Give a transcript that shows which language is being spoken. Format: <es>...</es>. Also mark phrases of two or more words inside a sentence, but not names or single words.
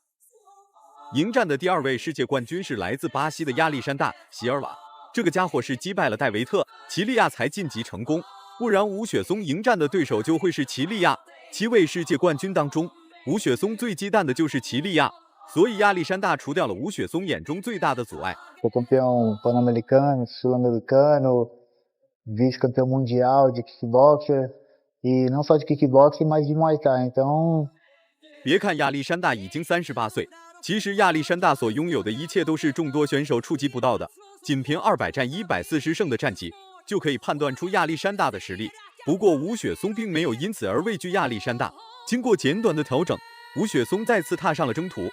<zh>迎战的第二位世界冠军是来自巴西的亚历山大·席尔瓦，这个家伙是击败了戴维特·齐利亚才晋级成功，不然吴雪松迎战的对手就会是齐利亚。7位世界冠军当中，吴雪松最忌惮的就是齐利亚，所以亚历山大除掉了吴雪松眼中最大的阻碍。</zh> <pt>campeão pan-americano, sul-americano, vice-campeão mundial de kickboxer e não só de kickboxing, mas de Muay Thai. Então，</pt> <zh>别看亚历山大已经38岁，其实亚历山大所拥有的一切都是众多选手触及不到的。仅凭200战140胜的战绩，就可以判断出亚历山大的实力。不过吴雪松并没有因此而畏惧亚历山大。经过简短的调整，吴雪松再次踏上了征途。</zh>